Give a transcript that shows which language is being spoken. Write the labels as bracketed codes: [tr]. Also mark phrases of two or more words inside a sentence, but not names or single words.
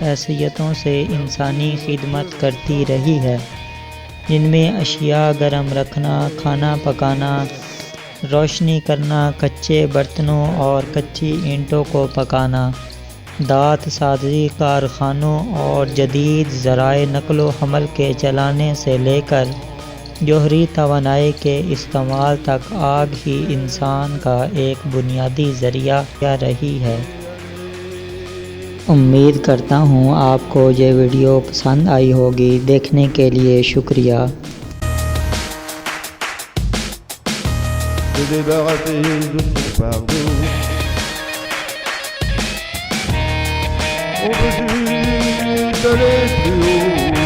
[ur] حیثیتوں سے انسانی خدمت کرتی رہی ہے، جن میں اشیاء گرم رکھنا، کھانا پکانا، روشنی کرنا، کچے برتنوں اور کچی اینٹوں کو پکانا، دھات سازی کارخانوں اور جدید ذرائع نقل و حمل کے چلانے سے لے کر جوہری توانائی کے استعمال تک آگ ہی انسان کا ایک بنیادی ذریعہ رہی ہے۔ امید کرتا ہوں آپ کو یہ ویڈیو پسند آئی ہوگی۔ دیکھنے کے لیے شکریہ۔ [fr] Se débarrasser de son fardeau. On veut juste aller plus haut.